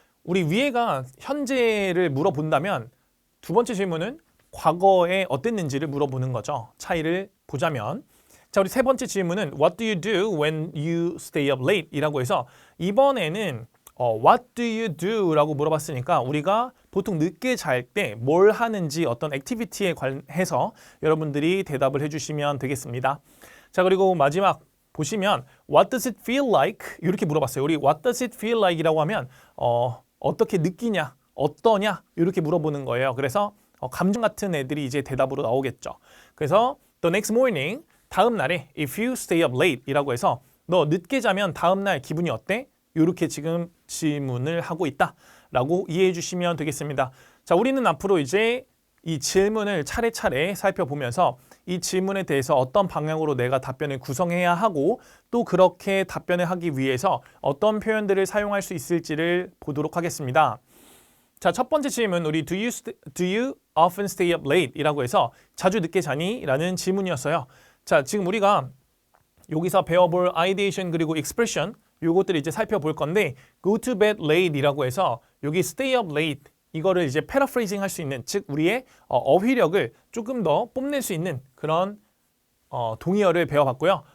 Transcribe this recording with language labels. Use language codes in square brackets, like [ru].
[ko] 우리 위에가 현재를 물어본다면 두 번째 질문은 과거에 어땠는지를 물어보는 거죠. 차이를 보자면. 자, 우리 세 번째 질문은 [en] What do you do when you stay up late? [ko] 이라고 해서 이번에는 [en] What do you do? [ko] 라고 물어봤으니까 우리가 보통 늦게 잘 때 뭘 하는지 어떤 액티비티에 관해서 여러분들이 대답을 해주시면 되겠습니다. 자, 그리고 마지막 보시면 [en] What does it feel like? [ko] 이렇게 물어봤어요. 우리 [en] What does it feel like? [ko] 이라고 하면 어떻게 느끼냐? 어떠냐? 이렇게 물어보는 거예요. 그래서 감정 같은 애들이 이제 대답으로 나오겠죠. 그래서 [en] The next morning, [ko] 다음 날에 [en] If you stay up late [ko] 이라고 해서 너 늦게 자면 다음 날 기분이 어때? 이렇게 지금 질문을 하고 있다 라고 이해해 주시면 되겠습니다. 자, 우리는 앞으로 이제 이 질문을 차례차례 살펴보면서 이 질문에 대해서 어떤 방향으로 내가 답변을 구성해야 하고 또 그렇게 답변을 하기 위해서 어떤 표현들을 사용할 수 있을지를 보도록 하겠습니다. 자, 첫 번째 질문 우리 [en] Do you often stay up late? [ko] 이라고 해서 자주 늦게 자니? 라는 질문이었어요. 자, 지금 우리가 여기서 배워볼 ideation 그리고 expression 요것들을 이제 살펴볼 건데 [en] go to bed late [ko] 이라고 해서 여기 [en] stay up late [ko] 이거를 이제 paraphrasing 할 수 있는 즉 우리의 어휘력을 조금 더 뽐낼 수 있는 그런 동의어를 배워봤고요.